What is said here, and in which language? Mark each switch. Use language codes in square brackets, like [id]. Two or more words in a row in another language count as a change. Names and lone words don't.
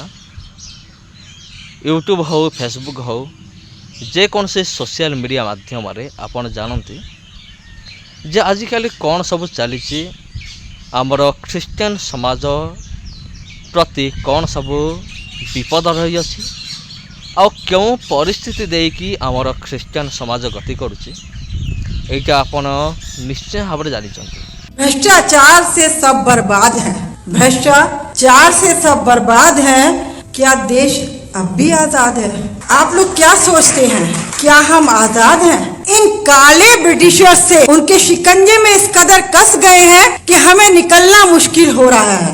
[or] ୟୁଟ୍ୟୁବ୍ ହେଉ, ଫେସବୁକ୍ ହେଉ, ଯେକୌଣସି [en] social media [or] ମାଧ୍ୟମରେ ଆପଣ ଜାଣନ୍ତି ଯେ ଆଜିକାଲି କ'ଣ ସବୁ ଚାଲିଛି, ଆମର ଖ୍ରୀଷ୍ଟିଆନ ସମାଜ ପ୍ରତି କ'ଣ ସବୁ ବିପଦ ରହିଅଛି ଆଉ କେଉଁ ପରିସ୍ଥିତି ଦେଇକି ଆମର ଖ୍ରୀଷ୍ଟିଆନ ସମାଜ ଗତି କରୁଛି, এইটা ଆପଣ ନିଶ୍ଚୟ ଭାବରେ ଜାଣିଛନ୍ତି। [hi] भ्रष्टाचार से सब बर्बाद है। भ्रष्टाचार से सब बर्बाद है। क्या देश अब भी आजाद है? आप लोग क्या सोचते हैं? क्या हम आजाद हैं? इन काले ब्रिटिशर्स से उनके शिकंजे में इस कदर कस गए हैं कि हमें निकलना मुश्किल हो रहा है।